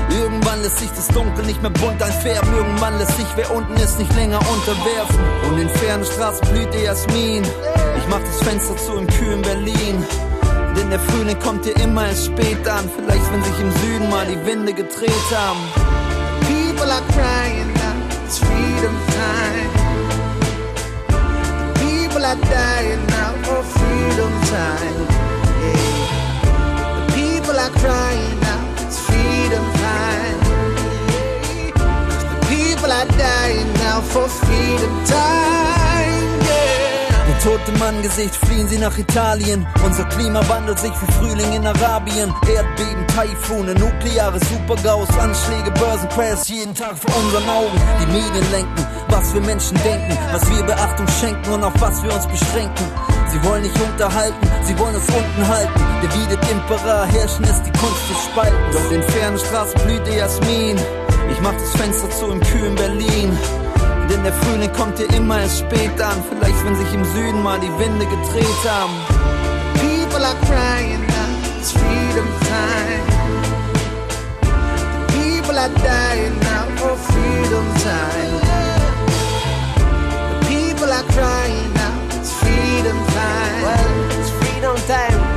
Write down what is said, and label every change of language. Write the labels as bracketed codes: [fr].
[de] Irgendwann lässt sich das Dunkel nicht mehr bunt einfärben. Irgendwann lässt sich, wer unten ist, nicht länger unterwerfen. Und in fernen Straßen blüht der Jasmin. Ich mach das Fenster zu im kühlen Berlin. Denn der Frühling kommt dir immer erst spät an. Vielleicht, wenn sich im Süden mal die Winde gedreht haben. [en] People are crying now, it's freedom time. People are dying now for freedom time. People are crying now, it's freedom time. People are dying now for freedom time, yeah. [de] Der tote Mann-Gesicht, fliehen sie nach Italien. Unser Klima wandelt sich wie Frühling in Arabien. Erdbeben, Taifune, nukleare Supergaus, Anschläge, Börsencrash, jeden Tag vor unseren Augen. Die Medien lenken, was wir Menschen denken, was wir Beachtung schenken und auf was wir uns beschränken. Sie wollen nicht unterhalten, sie wollen es unten halten. Der Widet Impera herrschen ist die Kunst des Spaltens. Doch in fernen Straßen blüht der Jasmin. Ich mach das Fenster zu im kühlen Berlin. Denn der Frühling kommt dir immer erst spät an. Vielleicht, wenn sich im Süden mal die Winde gedreht haben. [en] People are crying now, it's freedom time. People are dying now for freedom time. People are crying now, it's freedom time. Well, it's freedom time.